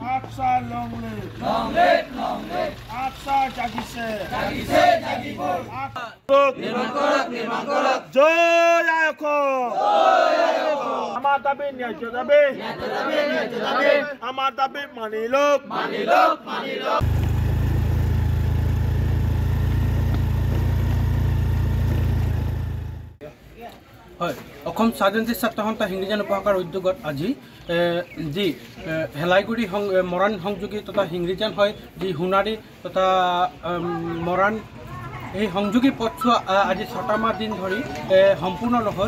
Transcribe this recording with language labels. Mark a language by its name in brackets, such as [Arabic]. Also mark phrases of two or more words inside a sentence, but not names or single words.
[English] Aksa long live. [Assamese] আছু জাগিছে. Joy Ayakon. আমাৰ দাবী ন্যায্য দাবি। আমাৰ দাবী মানি লোক। হয় অসম স্বাধীনতা ছাত্ৰ সন্থা হিংৰিজান উপশাখাৰ উদ্যোগত আজি যি হেলাইগুৰি মৰাণ সংযোগী তথা হিংৰিজান হয় যি সোণাৰী তথা মৰাণ এই সংযোগী পথছোৱা আজি 6টা মাহ দিন ধৰি সম্পূৰ্ণ নহ'ল।